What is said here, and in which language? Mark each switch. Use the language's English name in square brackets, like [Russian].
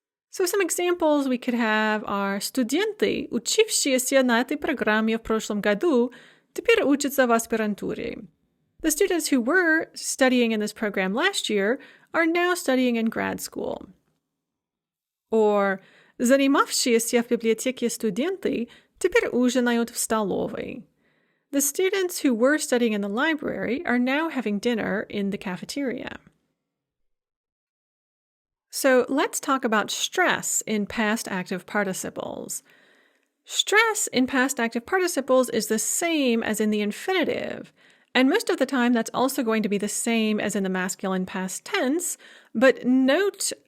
[English] So some examples we could have are [Russian] студенты, учившиеся на этой программе в прошлом году, теперь учатся в аспирантуре. [English] The students who were studying in this program last year are now studying in grad school. [Russian] Or занимавшиеся в библиотеке студенты теперь ужинают в столовой. [English] The students who were studying in the library are now having dinner in the cafeteria. So let's talk about stress in past active participles. Stress in past active participles is the same as in the infinitive, and most of the time that's also going to be the same as in the masculine past tense, but note